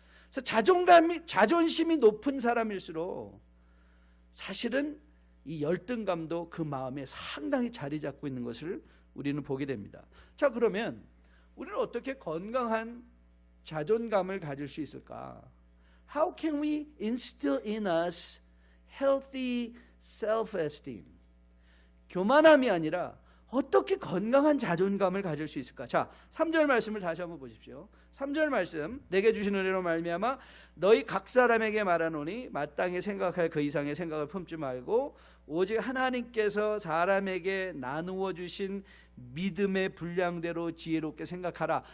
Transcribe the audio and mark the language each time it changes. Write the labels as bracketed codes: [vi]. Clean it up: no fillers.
[ko] 그래서 자존심이 높은 사람일수록 사실은 이 열등감도 그 마음에 상당히 자리 잡고 있는 것을 우리는 보게 됩니다. 자, 그러면 우리는 어떻게 건강한 자존감을 가질 수 있을까? [en] How can we instill in us healthy self-esteem? [ko] 교만함이 아니라 어떻게 건강한 자존감을 가질 수 있을까? 자, 3절 말씀을 다시 한번 보십시오. 3절 말씀, 내게 주신 은혜로 말미암아 너희 각 사람에게 말하노니 마땅히 생각할 그 이상의 생각을 품지 말고 오직 하나님께서 사람에게 나누어 주신 믿음의 분량대로 지혜롭게 생각하라.